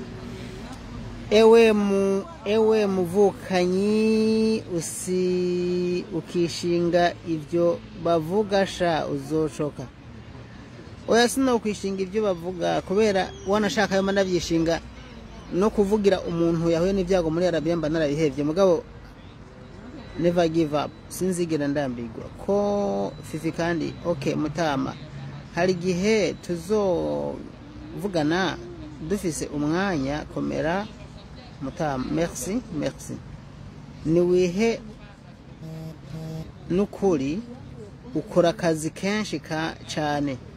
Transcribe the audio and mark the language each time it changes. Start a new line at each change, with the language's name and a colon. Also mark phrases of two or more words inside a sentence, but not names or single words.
Rundi: Ewe muvukanyi ukishinga ivyo bavuga sha uzocoka. Oya sino kwishinga ivyo bavuga kubera wanashaka yo manavyishinga no kuvugira umuntu yahuye n'ivyago muri Arabia mba narabihevye mugabo
English: never give up,
Rundi: sinzigera ndambigwa ko Fifi kandi. Okay Mutama, hari gihe tuzovugana dufise umwanya, komera Mutama. Merci. Niwihe nukuri ukora akazi kenshi cyane.